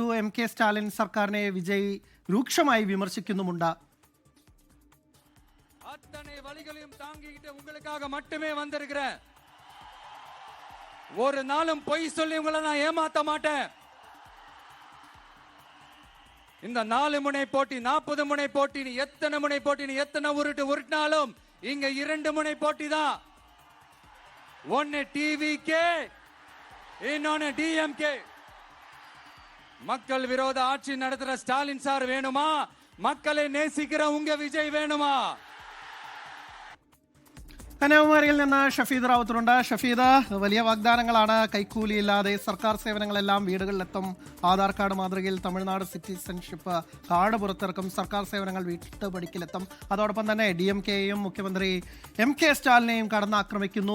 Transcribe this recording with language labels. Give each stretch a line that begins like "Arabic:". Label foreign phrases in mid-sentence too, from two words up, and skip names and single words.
Malayalam: എം.കെ. സ്റ്റാലിൻ സർക്കാരിനെ വിജയ് രൂക്ഷമായി വിമർശിക്കുന്നുമുണ്ട്.
Tamil: அத்தனை வழிகளையும் தாங்கிக்கிட்டு உங்களுக்காக மட்டுமே வந்திருக்கிறேன். ஒரு நாளும் பொய் சொல்லி உங்களை நான் ஏமாத்த மாட்டேன். இந்த 4 முனை போட்டி 40 முனை போட்டி எத்தனை முனை போட்டி எத்தனை உருட்டினாலும் இங்க 2 முனை போட்டி தான். ஒன்னு டிவிகே, இன்னொன்னு டிஎம்கே. மக்கள் விரோத ஆட்சி நடத்துற ஸ்டாலின் சார் வேணுமா? மக்களை நேசிக்கிற உங்க விஜய் வேணுமா?
Malayalam: കന്യാകുമാരിയിൽ നിന്ന് ഷഫീദ് റാവുത്തറുണ്ട്. ഷഫീദ്, വലിയ വാഗ്ദാനങ്ങളാണ്. കൈക്കൂലിയില്ലാതെ സർക്കാർ സേവനങ്ങളെല്ലാം വീടുകളിലെത്തും. ആധാർ കാർഡ് മാതൃകയിൽ തമിഴ്നാട് സിറ്റിസൺഷിപ്പ് കാർഡ് പുറത്തിറക്കും. സർക്കാർ സേവനങ്ങൾ വീട്ടുപടിക്കലെത്തും. അതോടൊപ്പം തന്നെ DMKയും മുഖ്യമന്ത്രി എം.കെ. സ്റ്റാലിനെയും കടന്നാക്രമിക്കുന്നു.